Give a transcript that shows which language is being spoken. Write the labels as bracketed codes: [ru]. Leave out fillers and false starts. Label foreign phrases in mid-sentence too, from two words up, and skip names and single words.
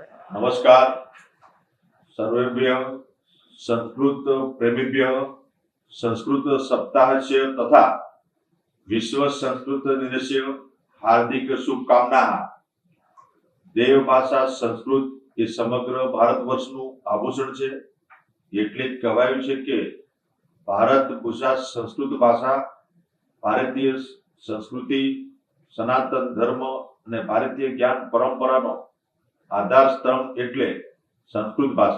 [sa] नमस्कार सर्वेभ्यः संस्कृत प्रेमीभ्यः संस्कृत सप्ताहस्य तथा विश्व संस्कृत दिनस्य हार्दिक शुभकामनाः। देव भाषा संस्कृत [gu] એ સમગ્ર ભારતવર્ષનું આભૂષણ છે। એટલે જ કહેવાયું છે કે [sa] ભારત ભૂષા સંસ્કૃત ભાષા [gu] ભારતીય સંસ્કૃતિ સનાતન ધર્મ અને ભારતીય જ્ઞાન પરંપરાનો આધાર સ્તંભ એટલે સંસ્કૃત ભાષા।